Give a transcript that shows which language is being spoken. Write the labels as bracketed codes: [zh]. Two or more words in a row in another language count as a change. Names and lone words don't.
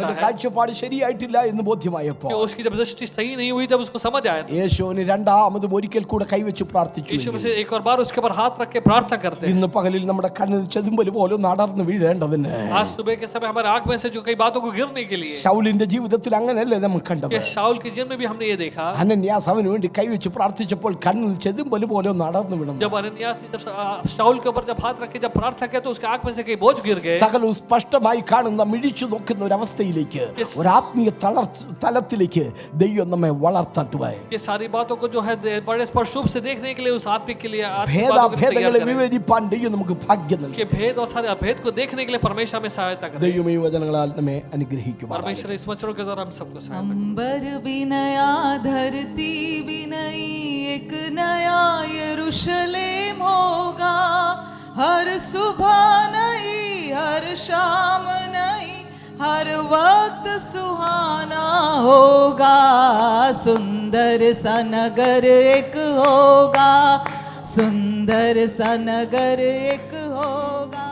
[ml] അവന്റെ [hi] है [ml] കാഴ്ചപ്പാട് ശരിയായിട്ടില്ല എന്ന് ബോധ്യമായപ്പോൾ [hi] कि उसकी जब दृष्टि सही नहीं हुई तब उसको समझ आया. [ml] യേശുവിന് രണ്ടാമതും ഒരിക്കൽ കൂടെ കൈവച്ച് പ്രാർത്ഥിച്ചു. [hi] यीशु मसीह एक और बार उसके ऊपर हाथ रख के प्रार्थना करते हैं. [ml] ഇന്ന് പകലിൽ നമ്മുടെ കണ്ണിൽ ചെതുമ്പൽ പോലും നടന്നു വീഴേണ്ടതിന് [hi] आज सुबह के समय हमारे आंख में से जो कई बातों को गिरने के लिए, [ml] ശൗലിന്റെ ജീവിതത്തിൽ അങ്ങനെയല്ലേ നമ്മൾ കണ്ടത്? [hi] कि शाऊल के जीवन में भी हमने ये देखा. [ml] അനന്യാസ് അവന് വേണ്ടി കൈവച്ച് പ്രാർത്ഥിച്ചപ്പോൾ കണ്ണിൽ ചെതുമ്പൽ പോലും നടന്നു വീണു. [hi] जब अनन्यास ने जब शाऊल के ऊपर जब हाथ रख के जब प्रार्थना किया तो उसके आंख में से कई बोझ गिर गए. [ml] സകലവും സ്പഷ്ടമായി കാണുന്ന മിഴിച്ചു നോക്കുന്ന ഒരു അവസ്ഥയിലേക്ക്, ഒരു ആത്മീയ തലത്തിലേക്ക് ദൈവം നമ്മെ വളർത്തട്ടുവായി. [hi] ये सारी बातों को जो है बड़े स्पष्ट रूप से देखने के लिए उस आत्मिक के लिए आत्मिक बातों को तैयार [ml] ഭേദങ്ങളെ [hi] करें. [ml] വിവേചിപ്പാൻ ദൈവം നമുക്ക് ഭാഗ്യം നൽകി. [hi] कि भेद और सारे अभेद को देखने के लिए परमेश्वर हमें सहायता करे. [ml] ദൈവം ഈ वचനങ്ങളാൽ നമ്മെ അനുഗ്രഹിക്കുമാറാകട്ടെ. [hi] परमेश्वर इस वचनों के द्वारा हम सबको सहायता करे. अंबर भी नया धरती भी नई एक नया यरूशलेम होगा हर सुबह नई हर शाम नई हर वक्त सुहाना होगा, सुंदर सा नगर एक होगा, सुंदर सा नगर एक होगा।